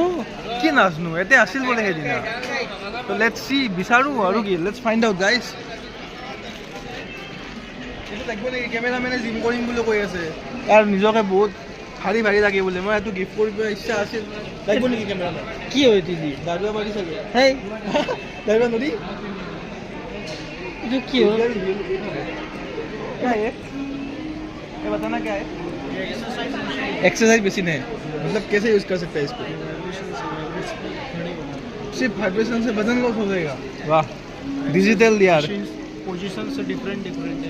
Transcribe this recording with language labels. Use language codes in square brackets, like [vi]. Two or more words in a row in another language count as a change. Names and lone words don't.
[as] কি নাজনো ইয়াতে আছিল বোলে সেইদিনা তো [en] let's see [as] বিচাৰোঁ আৰু কি [en] let's find out guys [as] এইটো লাগিব নেকি কেমেৰামেনে জিম কৰিম বুলি কৈ আছে আৰু নিজকে বহুত ভাৰী লাগে বোলে মই এইটো গিফ্ট কৰিব ইচ্ছা আছিল লাগিব নেকি কেমেৰামেন কি হয় দিদি দাদুৱে পাৰি চাগে হেই দাদুৱে নদী এইটো কি হয় [hi] क्या है ये बताना क्या है [en] exercise basin [hi] है मतलब कैसे यूज कर सकते हैं इसको सिर्फ वाइब्रेशन से वजन लॉस हो जाएगा वाह डिजिटल यार पोजीशन से डिफरेंट है